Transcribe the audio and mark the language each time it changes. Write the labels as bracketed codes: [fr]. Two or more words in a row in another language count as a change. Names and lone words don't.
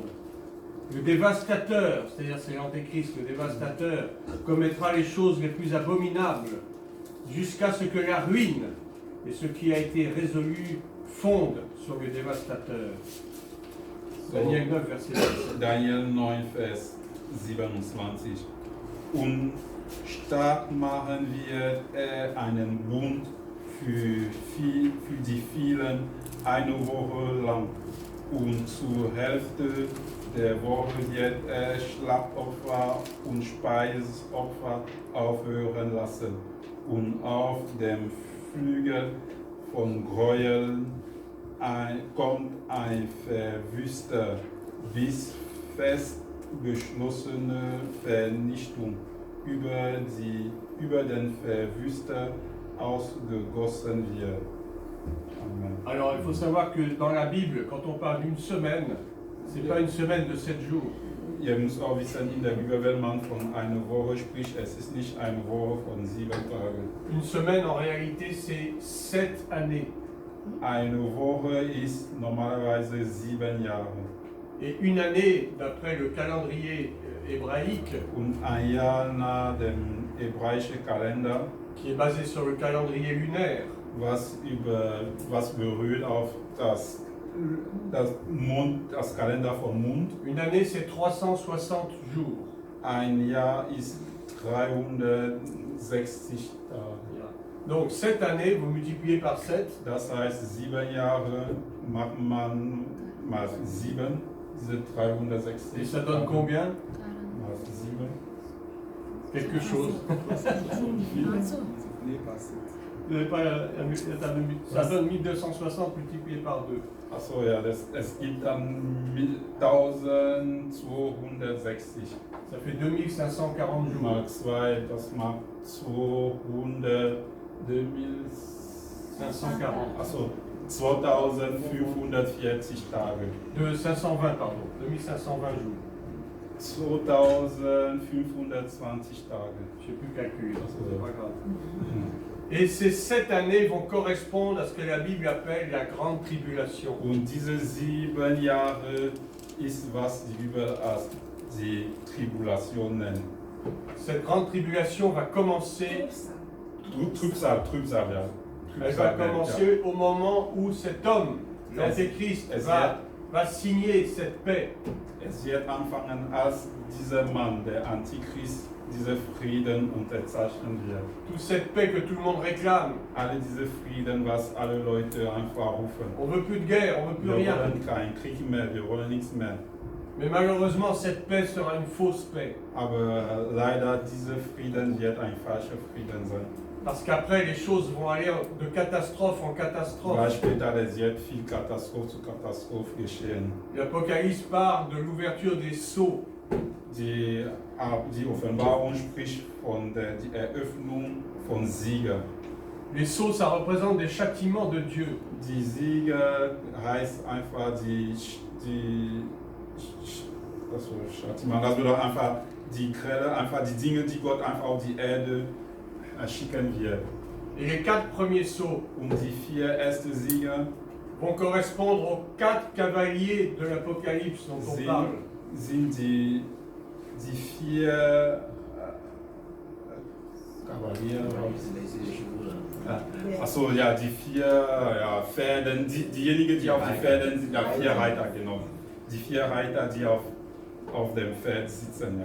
[fr] Le dévastateur, c'est-à-dire c'est l'Antéchrist, le dévastateur, commettra les choses les plus abominables jusqu'à ce que la ruine et ce qui a été résolu fondent sur le dévastateur. Daniel 9, verset 27. [de] Daniel 9, Vers 27. Und stark machen wird er einen Bund für die vielen eine Woche lang. Und zur Hälfte der Woche wird er Schlachtopfer und Speisopfer aufhören lassen. Und auf dem Flügel von Gräueln kommt ein Verwüster bis fest beschlossene Vernichtung über den Verwüster ausgegossen wird. Amen. [fr] Alors il faut savoir que dans la Bible, quand on parle d'une semaine, c'est pas une semaine de 7 jours. [de] Ihr müsst auch wissen, in der Bibel, wenn man von einer Woche spricht, es ist nicht eine Woche von 7 Tagen. [fr] Une semaine en réalité c'est 7 années. [de] Eine Woche ist normalerweise 7 Jahre. [fr] Et une année, d'après le calendrier hébraïque, [de] Und ein Jahr nach dem hebräischen Kalender, [fr] qui est basé sur le calendrier lunaire, [de] was berührt auf das Kalender vom Mond. [fr] une année c'est 360 jours. [de] Ein Jahr ist 360 Tage. [fr] Donc cette année, vous multipliez par 7, [de] Das heißt, 7 Jahre macht man mal 7, diese 360 [fr] et ça donne [de] Tage [fr] combien? [de] mal 7. [fr] Quelque chose. Multiplié par 7. Vous n'avez pas ça donne 1260 multiplié par 2. [de] Achso, ja, es gibt dann 1260 [fr] Ça fait 2540 jours. [de] mal 2, das macht 200, 540. achso, 2540 Tage. [fr] De 520, pardon. 2520 jours. [de] 2520 Tage. [fr] Je ne sais plus calculer, Ah, c'est pas grave. Et ces 7 années vont correspondre à ce que la Bible appelle la grande tribulation. [de] Und diese 7 Jahre ist, was die Bibel als die Tribulation nennt. [fr] Cette grande tribulation va commencer, [de] Trübsal, ja. [fr] elle va commencer au moment où cet homme, l'Antéchrist, va signer cette paix. [de] Es wird anfangen, als dieser Mann, der Antichrist, diese Frieden unterzeichnen wird. [fr] Toute cette paix que tout le monde réclame. [de] Alle diese Frieden, was alle Leute einfach rufen. [fr] On veut plus de guerre, on veut plus [de] Wir [fr] rien. [de] wollen keinen Krieg mehr, wir wollen nichts mehr. [fr] Mais malheureusement, cette paix sera une fausse paix. [de] Aber leider, dieser Frieden wird ein falscher Frieden sein. [fr] Parce qu'après, les choses vont aller de catastrophe en [de] Weil [fr] catastrophe. [de] später es wird viel Katastrophe zu Katastrophe geschehen. [fr] L'Apocalypse parle de l'ouverture des sceaux. [de] Die Offenbarung spricht von der die Eröffnung von Siegen. [fr] Les sceaux, ça représente des châtiments de Dieu. [de] Die Siege heißt einfach das bedeutet einfach die Quelle, einfach die Dinge, die Gott einfach auf die Erde schicken wird. [fr] Et les 4 premiers sceaux [de] Und die 4 ersten Siege [fr] vont correspondre aux 4 cavaliers de l'Apocalypse dont on parle. [de] sind die 4 Kavaliere. Achso, ja, die 4 Pferden, diejenigen, die auf die Pferden sind, ja, 4 Reiter, genau. Die 4 Reiter, die auf dem Pferd sitzen, ja.